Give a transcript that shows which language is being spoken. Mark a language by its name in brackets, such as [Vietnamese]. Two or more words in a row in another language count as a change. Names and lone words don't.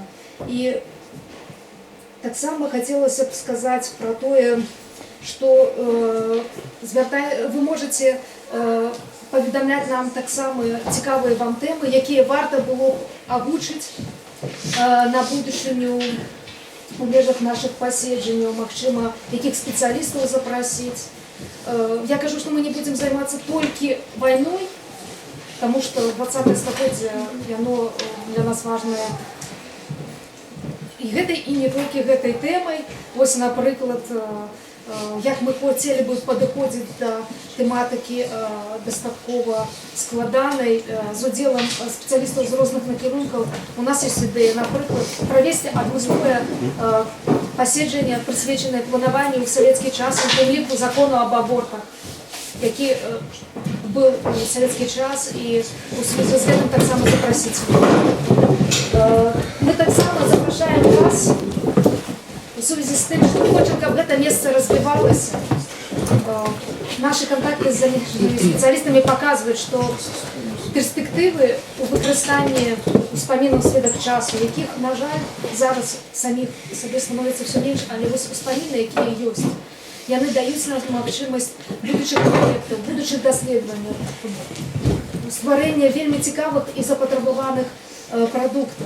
[Belarusian] І таксама хацелася б сказаць пра тое, што вы можаце паведамляць нам таксама цікавыя вам тэмы, якія варта было агучыць на будучыню у межах наших паседжанняў, магчыма, якіх спецыялістаў запрасіць. Я кажу, [Russian] что мы не будем заниматься только войной, потому что 20-е столетие, оно для нас важное [Belarusian] і гэтай, і не толькі гэтай тэмай. Вось, напрыклад, як [Russian] мы хотели бы [Belarusian] падыходзіць да тэматыкі дастаткова складанай з удзелам спецыялістаў з розных накірункаў. У нас ёсць ідэя, напрыклад, правесці адмысловае паседжанне, прысвечанае планаванню ў савецкі час, у тым ліку закону аб абортах, які [Russian] был в советский час, и у связи с этим так само запросить. Мы так само запрошаем вас в связи с тем, что мы хотим, чтобы это место развивалось. Наши контакты с зарубежными специалистами показывают, что перспективы у [Belarusian] выкарыстання успамінаў сведак часу, якіх, на жаль, зараз самих сабе становіцца все менш, але вось успаміны, якія ёсць, яны даюць нам магчымасць будучых праектаў, будучых даследаванняў, стварэння вельмі цікавых і запатрабаваных прадуктаў.